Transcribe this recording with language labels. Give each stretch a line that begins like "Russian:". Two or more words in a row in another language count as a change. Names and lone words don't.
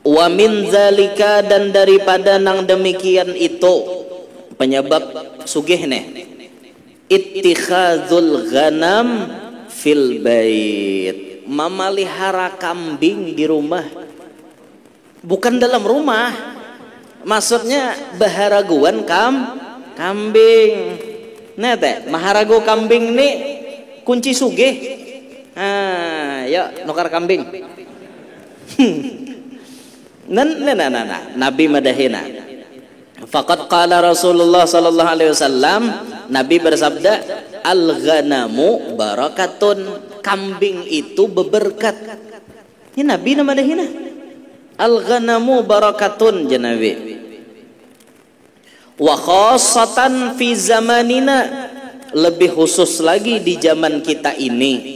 Arabic: ومن ذلك
Banjar: dan daripada nang demikian itu penyebab sugih
Arabic: اتخاذ الغنم في البيت,
Banjar: memelihara kambing di rumah, bukan dalam rumah, maksudnya baharaguan kambing. Nah teh maharago kambing nih kunci sugih. Yuk nukar kambing. Nah Nabi madahina.
Arabic: فقد قال رسول الله صلى الله عليه وسلم,
Banjar: Nabi bersabda,
Arabic: الغنم بركة,
Banjar: kambing itu beberkat. Ini Nabi nama dahina.
Arabic: الغنم بركة janabi. وخاصة في زماننا,
Banjar: lebih khusus lagi di zaman kita ini.